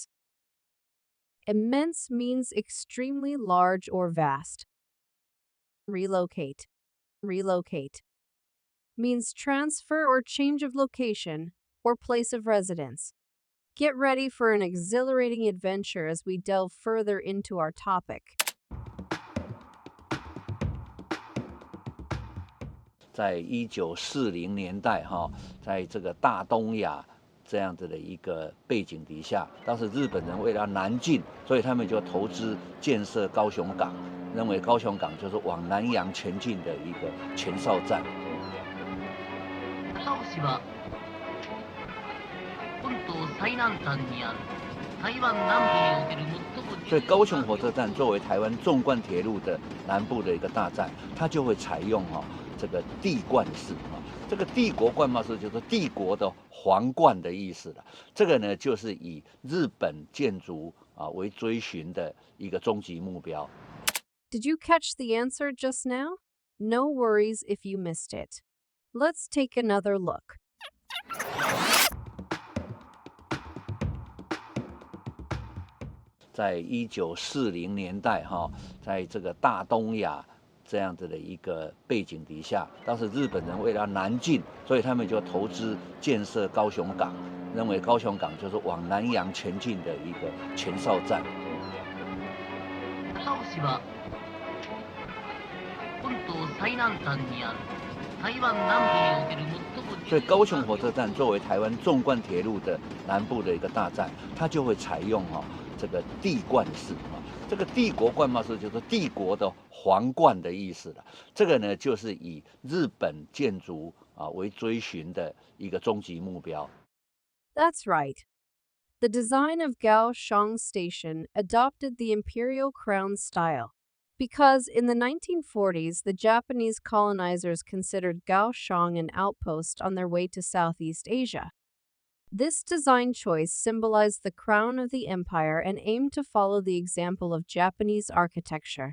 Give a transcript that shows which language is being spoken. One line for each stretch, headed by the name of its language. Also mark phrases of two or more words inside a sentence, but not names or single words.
English: Immense means extremely large or vast. Relocate, relocate. Means transfer or change of location or place of residence. Get ready for an exhilarating adventure as we delve further into our topic.
Chinese: 在1940年代在这个大东亚这样子的一个背景底下，当时日本人为了南进，所以他们就投資建設高雄港，认为高雄港就是往南洋前进的一个前哨站。
Japanese: 高雄は本島最南端にある台湾南部における最も。
Chinese: 所以高雄火车站作为台湾纵贯铁路的南部的一个大站，它就会采用这个帝冠式这个帝国冠帽式就是帝国的皇冠的意思了。这个呢，就是以日本建筑为追寻的一个终极目标。
English: Did you catch the answer just now? No worries if you missed it. Let's take another look.
Chinese: 在1940年代在这个大东亚这样子的一个背景底下，当时日本人为了南进，所以他们就投资建设高雄港，认为高雄港就是往南洋前进的一个前哨站。
Japanese: 高雄は本島最南端にある台湾南部における最も重
Chinese: 所以高雄火车站作为台湾纵贯铁路的南部的一个大站，它就会采用这个地冠式这个帝国冠帽式就是帝国的皇冠的意思了。这个呢，就是以日本建筑为追寻的一个终极目标。
English: That's right. The design of Kaohsiung Station adopted the imperial crown style because in the 1940s, the Japanese colonizers considered Kaohsiung an outpost on their way to Southeast Asia. This design choice symbolized the crown of the empire and aimed to follow the example of Japanese architecture.